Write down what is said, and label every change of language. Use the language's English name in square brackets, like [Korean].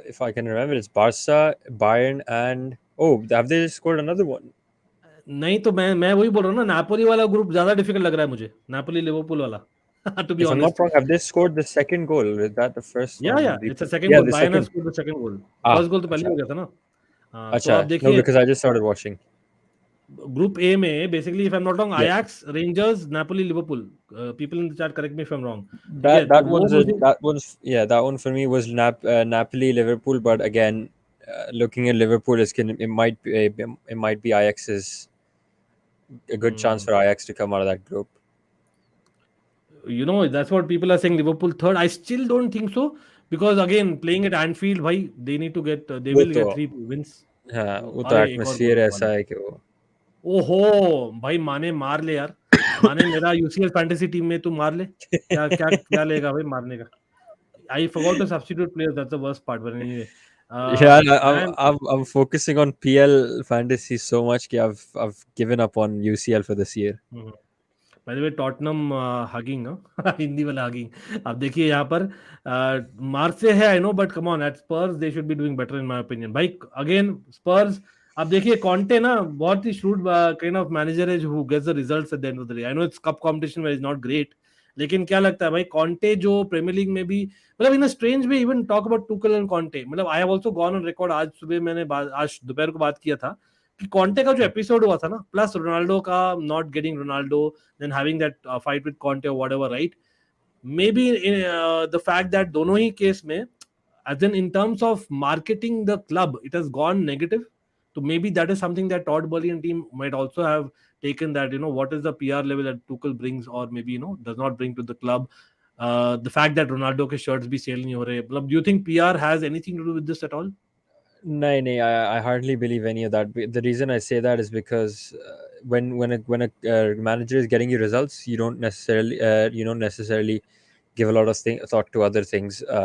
[English] If I can remember, it's Barca, Bayern, and have they scored another one? [Hindi] नहीं तो मैं वही बोल रहा हूँ ना, नापोली वाला ग्रुप ज्यादा डिफिकल्ट लग रहा है मुझे, नापोली लिवरपूल वाला. [English] To be if I'm honest, not wrong, have they scored the second goal? Is that the first one? yeah, it's a second goal. Bayern has scored the second goal. First goal [Hindi] तो पहले हो गया था ना. तो आप देखिए, [English] no, because I just started watching. Group A में basically, if I'm not wrong, Ajax, Rangers, Napoli, Liverpool. People in the chat, correct me if I'm wrong. That one for me was Napoli, Liverpool, but again, looking at Liverpool, it might be Ajax's a good chance for Ajax to come out of that group. That's what people are saying. Liverpool third. I still don't think so, because again, playing at Anfield, bhai, they need to get they will get 3 wins. [Hindi] हाँ, वो तो atmosphere ऐसा है कि वो. ओहो भाई, माने मार ले यार. माने मेरा UCL फैंटेसी टीम में तू मार ले. क्या लेगा भाई मारने का. [English] I forgot to substitute players. That's the worst part. But anyway, I'm focusing on PL fantasy so much that I've given up on UCL for this year. By the way, Tottenham hugging, [Hindi] Hindi वाला [English] hugging. [Hindi] अब देखिए यहाँ पर मार्च से है, [English] I know, but come on, at Spurs they should be doing better in my opinion. भाई again, Spurs [Hindi] अब देखिए कॉन्टे ना बहुत ही shrewd काइंड ऑफ मैनेजर है [English] who gets the results at the end of the day. I know it's cup competition where it's not great, [Hindi] लेकिन क्या लगता है भाई कॉन्टे जो प्रीमियर लीग में भी मतलब [English] in a strange way even talk about Tuchel and [Hindi] Conte, मतलब [English] I have also gone on record, [Hindi] आज सुबह मैंने आज दोपहर को बात किया था कि कॉन्टे का जो एपिसोड हुआ था ना प्लस रोनाल्डो का [English] not getting Ronaldo then having that fight with [Hindi] Conte और whatever, right, [English] maybe the fact that [Hindi] दोनों ही केस में [English] as in terms of marketing the club it has gone negative, so maybe that is something that Todd Boehly and team might also have taken, that what is the PR level that Tuchel brings or maybe does not bring to the club. The fact that Ronaldo [Hindi] ke shirts bhi sale nahi ho rahe, [English] do you think PR has anything to do with this at all? No, I hardly believe any of that. The reason I say that is because when a manager is getting you results, you don't necessarily give a lot of thought to other things.